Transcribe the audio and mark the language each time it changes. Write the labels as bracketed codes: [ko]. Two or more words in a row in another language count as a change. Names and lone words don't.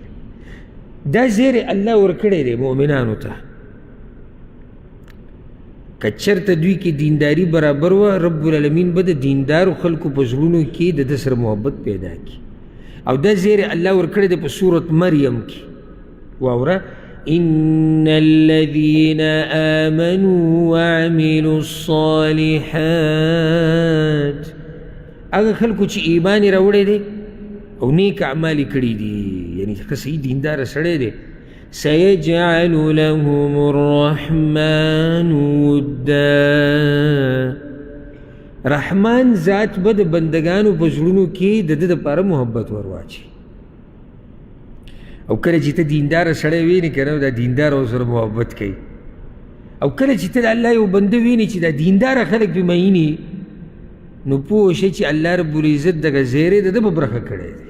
[ps] دا زیری الله ورکړی دی مؤمنانو ته. که چېرته دوی کې دینداري برابر وه، رب العالمین به د دیندارو خلکو په زړونو کې د ده سره محبت پیدا کړي. او دا زیری الله ورکړی دی په سورت مریم کې. واوره، [ar] إن الذين آمنوا وعملوا الصالحات، [ps] هغه خلکو چې ایمان یې راوړی دی او نیک اعمال یې کړي دي، یعنی ښه صحیح دینداره سړی دی، [ar] سيجعل لهم الرحمن ودا، [ps] رحمان ذات به د بندګانو په زړونو کې د ده دپاره محبت ورواچي. او کله چې ته دینداره سړی وینې که نه، دا دینداره ورسره محبت کوي. او کله چې ته د الله یو بنده وینې چې دا دینداره خلک پې مینې، نو پوه شئ چې الله رب العزت دغه زیری د ده په برخه کړی دی.